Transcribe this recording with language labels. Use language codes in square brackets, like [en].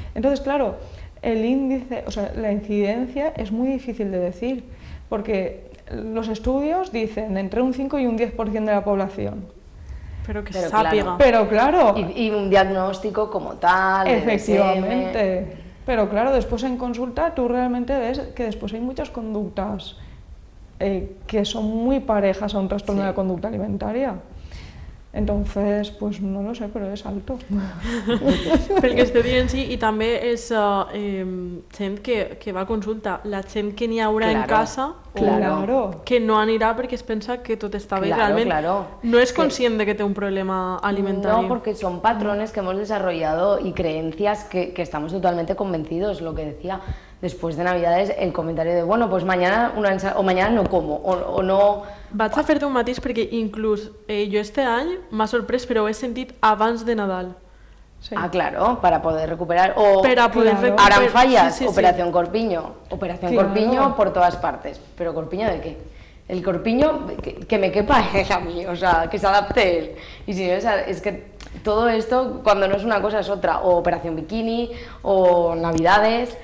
[es] Entonces, claro, el índice, o sea, la incidencia es muy difícil de decir, porque los estudios dicen entre un 5 y un 10% de la población. [ca] Pero que sápiga. [es] Claro. Pero claro. Y un diagnóstico como tal. Efectivamente. Pero claro, después en consulta tú realmente ves que después hay muchas conductas que son muy parejas a un trastorno de la conducta alimentaria. Entonces, pues no lo sé, [ca] però és [es] alto. [ca] Pel que estic dient, sí, i també és gent que va a consulta, la gent que n'hi haurà en casa o que no anirà perquè es pensa que tot està bé, realment no és conscient de que té un problema alimentari. [es] No, porque son patrones que hemos desarrollado y creencias que estamos totalmente convencidos, lo que decía después de Navidades, el comentario de, bueno, pues mañana o mañana no como, o no... [ca] Vaig a fer-te un matís perquè inclús jo este any m'ha sorprès, però ho he sentit abans de Nadal. [es] Sí. Ah, claro, para poder recuperar. O recuperar. Ahora fallas, sí, Operación Corpiño. Operación Corpiño por todas partes. ¿Pero Corpiño de qué? el corpiño que me quepa él a mí, o sea, que se adapte él. Y si no, es que todo esto, cuando no es una cosa, es otra, o operación bikini, o navidades...